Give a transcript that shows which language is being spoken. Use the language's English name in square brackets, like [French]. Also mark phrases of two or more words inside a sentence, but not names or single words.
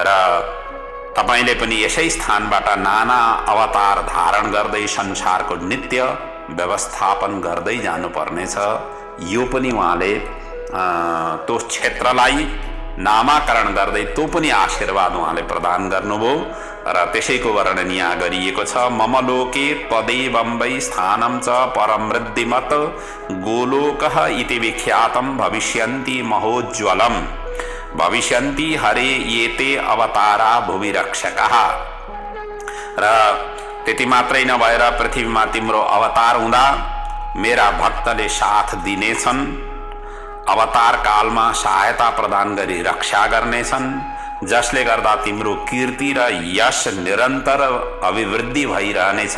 [Nepali] र तपाईले पनि यसै स्थानबाट नाना अवतार धारण गर्दै संसारको नित्य व्यवस्थापन गर्दै जानुपर्नेछ। यो पनि उहाँले त्यो क्षेत्रलाई नामाकरण गर्दै त्यो पनि आशीर्वाद उहाँले प्रदान गर्नुभयो र त्यसैको वर्णन यहाँ गरिएको छ। [Sanskrit] मम लोके त्वदेवं वै स्थानं च परम वृद्धिमत गोलोकः इति विख्यातं भविष्यन्ति महोज्ज्वलम् भविष्यन्ति हरे येते अवतारा भुवि रक्षकः। [Nepali] र त्यति मात्रै नभएर पृथ्वीमा तिम्रो अवतार हुँदा मेरा भक्तले साथ दिनेछन्, अवतार कालमा सहायता प्रदान गरी रक्षा गर्नेछन्, जसले गर्दा तिम्रो कीर्ति र यश निरन्तर अभिवृद्धि भइरहनेछ।